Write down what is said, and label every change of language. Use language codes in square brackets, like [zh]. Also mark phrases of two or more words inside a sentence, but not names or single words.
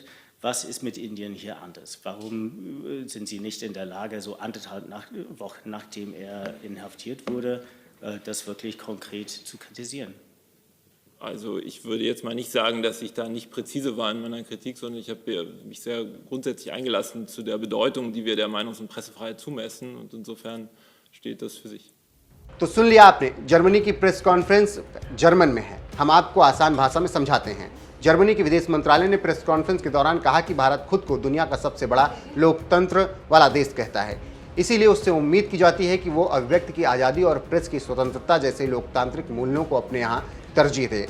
[de] Was ist mit Indien hier anders? Warum sind Sie nicht in der Lage, so 1,5 Wochen nachdem er inhaftiert wurde, das wirklich konkret zu kritisieren? Also ich würde jetzt mal nicht sagen, dass ich da nicht präzise war in meiner Kritik, sondern ich habe mich sehr grundsätzlich eingelassen zu der Bedeutung, die wir der Meinungs- und Pressefreiheit zumessen und insofern steht das für sich. [hi] तो सुन लिया आपने, जर्मनी की [en] press conference [hi] जर्मन में है। हम आपको आसान भाषा में समझाते हैं। जर्मनी के विदेश मंत्रालय ने [en] press conference [hi] के दौरान कहा कि भारत खुद को दुनिया का सबसे बड़ा लोकतंत्र वाला देश कहता है, इसीलिए उससे उम्मीद की जाती है कि वो अभिव्यक्ति की आज़ादी और प्रेस की स्वतंत्रता जैसे लोकतांत्रिक मूल्यों को अपने यहाँ तरजीह दे।